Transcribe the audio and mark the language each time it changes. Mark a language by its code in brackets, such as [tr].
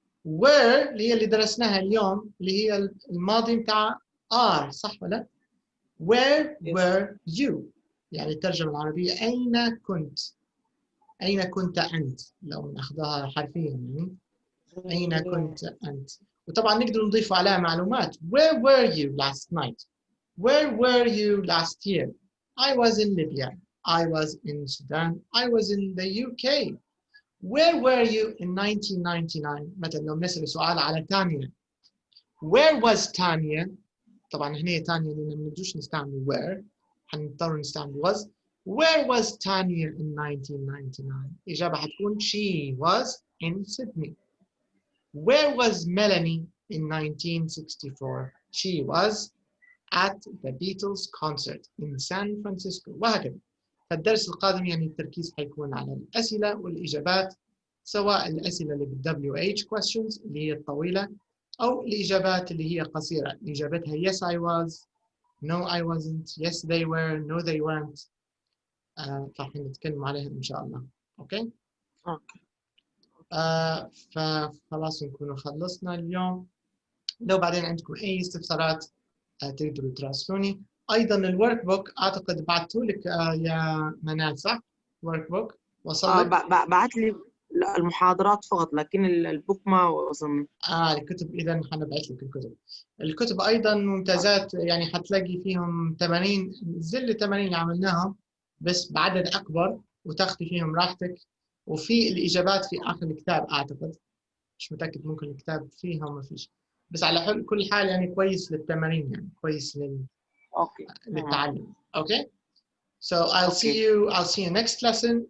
[en] where [ar] اللي هي اللي درسناها اليوم اللي هي الماضي متاع [en] are [ar] صح ولا؟ [en] where were you [ar] يعني الترجمة العربية أين كنت أنت، لو ناخذها حرفيا يعني أين كنت أنت. وطبعا نقدر نضيف عليها معلومات [en] where were you last night؟ where were you last year؟ I was in Libya، I was in Sudan، I was in the UK. where were you in 1999؟ [ar] مثلا لو نسأل سؤال على تانيا [en] where was [ar] تانيا؟ طبعا هنا تانيا لأن ما نقدرش نستعمل where، حنضطر نستعمل was. [en] where was تانيا in 1999؟ [ar] الإجابة حتكون [en] she was in Sydney. Where was Melanie in 1964? She was at the Beatles concert in San Francisco. [ar] وهكذا. فالدرس القادم يعني التركيز حيكون على الأسئلة والإجابات، سواء الأسئلة اللي [en] WH questions [ar] اللي هي الطويلة، أو الإجابات اللي هي قصيرة اللي إجابتها [en] yes I was, no I wasn't, yes they were, no they weren't. [ar] راح نتكلم عليها إن شاء الله. أوكي؟ اوكي. فخلاص نكون خلصنا اليوم. لو بعدين عندكم أي استفسارات تقدروا تراسلوني. أيضا الورك بوك أعتقد بعثته لك يا منال، صح؟ ورك بوك وصل لك؟ بعت لي المحاضرات فقط، لكن البوك ما وصلني. الكتب إذا حنبعث لك الكتب. الكتب أيضا ممتازات، يعني حتلاقي فيهم 80 زل 80 اللي عملناهم بس بعدد أكبر، وتاخذي فيهم راحتك. وفي الإجابات في آخر الكتاب أعتقد، مش متأكد، ممكن الكتاب فيها وما فيش، بس على كل حال يعني كويس للتمارين، يعني كويس للتعلم. [en] Okay? So I'll see you next lesson.